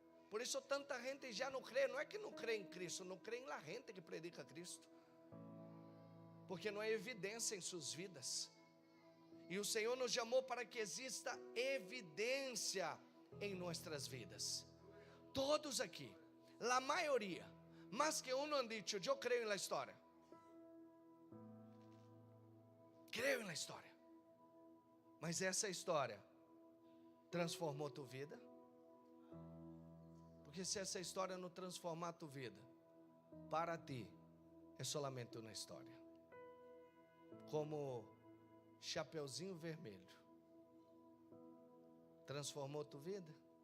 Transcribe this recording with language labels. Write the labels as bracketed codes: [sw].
[pt] Por isso tanta gente já não crê. Não é que não crê em Cristo, não crê em [es] la gente que predica [pt] Cristo, porque não há evidência em suas vidas. E o Senhor nos chamou para que exista evidência em nossas vidas. Todos aqui, a maioria, [es] Más que uno han dicho, yo creo en la historia. Creo en la história. [pt] Mas essa história transformou tua vida? Porque se essa história não transformar tua vida, para ti é [es] solamente [pt] uma história. Como Chapeuzinho Vermelho transformou tua vida?